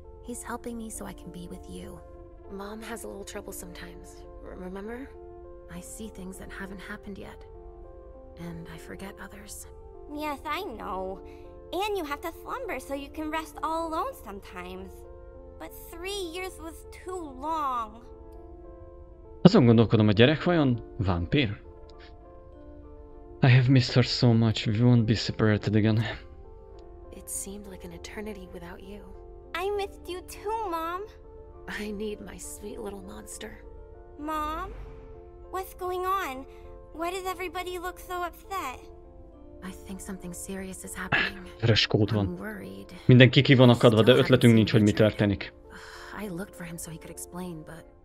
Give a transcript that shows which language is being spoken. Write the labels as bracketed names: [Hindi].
[English] He's helping me so I can be with you. Mom has a little trouble sometimes, remember? I see things that haven't happened yet. And I forget others. Yes, I know. And you have to slumber so you can rest all alone sometimes. But 3 years was too long. [Hungarian] Azon gondolkodom, a gyerek vajon vámpír? [English] I have missed her so much, we won't be separated again. It seemed like an eternity without you. I missed you too, Mom. I need my sweet little monster. Mom? What's going on? Why does everybody look so upset? I think something serious is happening. [Hungarian] Vörös kód van. Mindenki ki van akadva, de ötletünk nincs, hogy mi történik. [English] I looked for him so he could explain, but